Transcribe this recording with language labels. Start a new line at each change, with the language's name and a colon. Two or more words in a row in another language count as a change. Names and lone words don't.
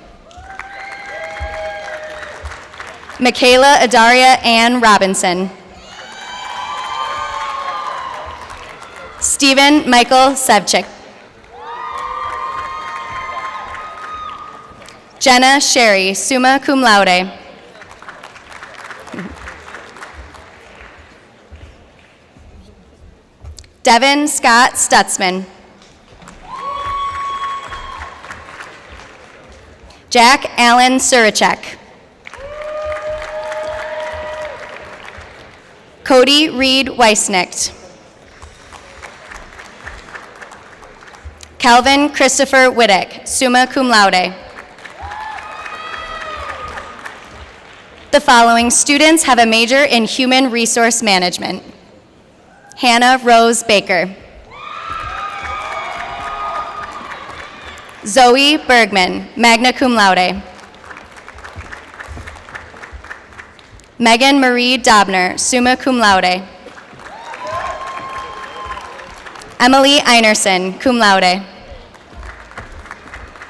English: Michaela Adaria Ann Robinson. Stephen Michael Sevchik. Jenna Sherry,
Latin: summa cum laude.
English: Devin Scott Stutzman. Jack Allen Surachek. Cody Reed Weissnicht. Calvin Christopher Wittick,
Latin: summa cum laude.
English: The following students have a major in human resource management. Hannah Rose Baker. Zoe Bergman,
Latin: magna cum laude.
English: Megan Marie Dobner,
Latin: summa cum laude.
English: Emily Einerson,
Latin: cum laude.